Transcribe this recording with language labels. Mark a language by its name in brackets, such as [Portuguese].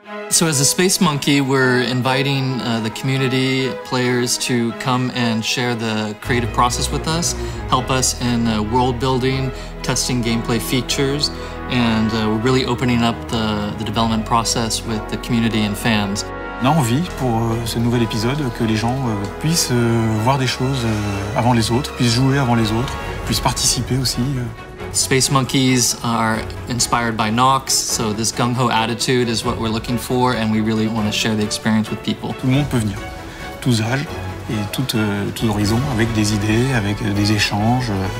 [English] So as a Space Monkey, we're inviting the community players to come and share the creative process with us, help us in world building, testing gameplay features, and we're really opening up the development process with the community and fans. [French] On a envie, pour ce nouvel épisode, que les gens puissent voir des choses avant les autres, puissent jouer avant les autres, puissent participer aussi. [English] Space Monkeys are inspired by Nox, so this gung-ho attitude is what we're looking for, and we really want to share the experience with people. [French] Tout le monde peut venir, tous âges et tous horizons, avec des idées, avec des échanges.